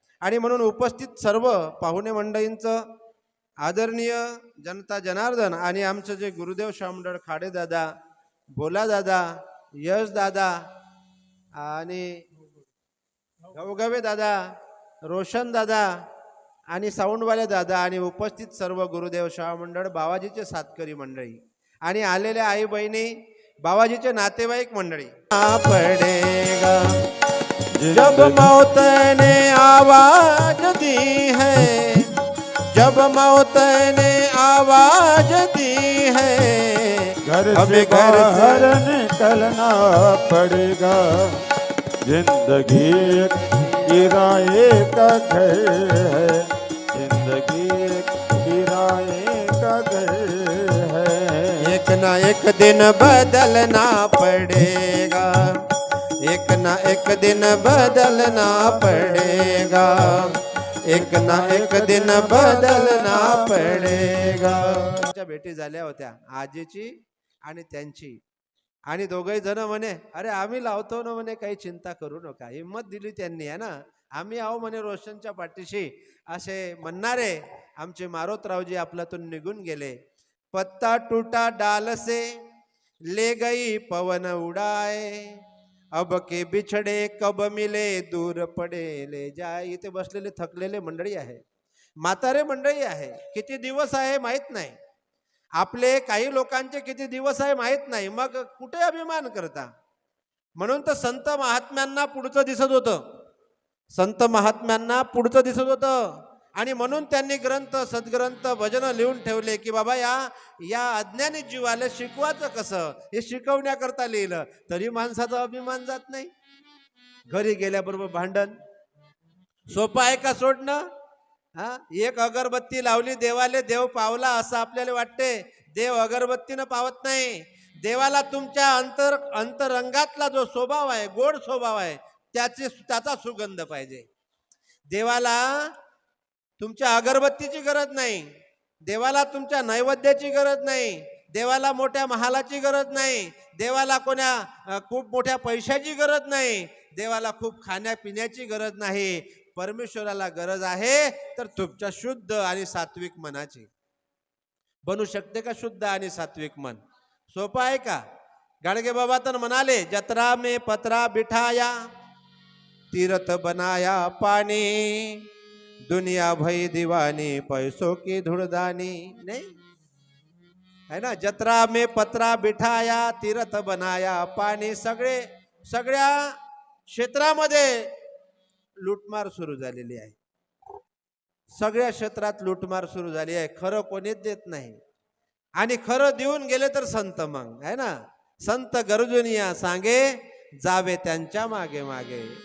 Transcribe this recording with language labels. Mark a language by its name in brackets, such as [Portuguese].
[Marathi] आणि म्हणून उपस्थित सर्व पाहुणे मंडळींचं आदरणीय जनता जनार्दन आणि आमचे जे गुरुदेव शामडळ खाडे दादा, भोला दादा, यश दादा आणि गवगवे दादा, रोशन दादा आणि साऊंडवाले दादा आणि उपस्थित सर्व गुरुदेव शाह मंडळ, बाबाजीचे सातकरी मंडळी आणि आलेल्या आई बहिणी, बाबाजीचे नातेवाईक मंडळी। [Hindi] पडेगा जब मौत ने आवाज दी है, जब मौत ने आवाज दी है, घर से बाहर निकलना पड़ेगा। जिंदगी किराए का घर है, जिंदगी किराए का घर है। एक ना एक दिन बदलना पड़ेगा, एक ना एक दिन बदलना पड़ेगा, एक ना एक दिन बदलना पडेगा। [Marathi] भेटी झाल्या होत्या आजीची आणि त्यांची, आणि दोघही जण म्हणे अरे आम्ही लावतो ना म्हणे, काही चिंता करू नका। हिम्मत दिली त्यांनी, है ना। आम्ही आहो म्हणे रोशनच्या पाठीशी, असे म्हणणारे आमचे मारोतरावजी आपल्यातून निघून गेले। [Hindi] पत्ता टूटा डाल से ले गई पवन उड़ाए, अब के बिछड़े कब मिले दूर पडे ले जाए। [Marathi] इथे बसलेले थकलेले मंडळी आहे, म्हातारे मंडळी आहे। किती दिवस आहे माहित नाही, आपले काही लोकांचे किती दिवस आहे माहित नाही, मग कुठे अभिमान करता। म्हणून तर संत महात्म्यांना पुढचं दिसत होतं, संत महात्म्यांना पुढचं दिसत होतं। आणि म्हणून त्यांनी ग्रंथ, सद्ग्रंथ, भजन लिहून ठेवले की बाबा या अज्ञानी जीवाला शिकवायचं कसं, हे शिकवण्याकरता लिहिलं। तरी माणसाचा अभिमान जात नाही। घरी गेल्याबरोबर भांडण सोपं आहे का सोडणं? एक अगरबत्ती लावली देवाले, देव पावला असं आपल्याला वाटते। देव अगरबत्तीनं पावत नाही। देवाला तुमच्या अंतरंगातला जो स्वभाव आहे, गोड स्वभाव आहे, त्याचा सुगंध पाहिजे। देवाला तुमच्या अगरबत्तीची गरज नाही, देवाला तुमच्या नैवेद्याची गरज नाही, देवाला मोठ्या महालाची गरज नाही, देवाला खूप मोठ्या पैशाची गरज नाही, देवाला खूप खाण्यापिण्याची गरज नाही। परमेश्वराला गरज आहे तर तुमच्या शुद्ध आणि सात्विक मनाची। बनू शकते का शुद्ध आणि सात्विक मन? सोपं आहे का? गाडगे बाबा तर म्हणाले, [Hindi] जत्रा में पत्रा बिठाया, तीर्थ बनाया पानी, दुनिया भई दीवानी, पैसों की धुड़दानी। नहीं है ना। जत्रा में पत्रा बिठाया, तीर्थ बनाया पानी। [Marathi] सगळ्या क्षेत्रामध्ये लूटमार सुरू झालेली आहे, सगळ्या क्षेत्रात लूटमार सुरू झाली आहे। खरं कोणीच देत नाही, आणि खरं देऊन गेले तर संत मग, है ना। संत गरजुनिया सांगे, जावे त्यांच्या मागे मागे।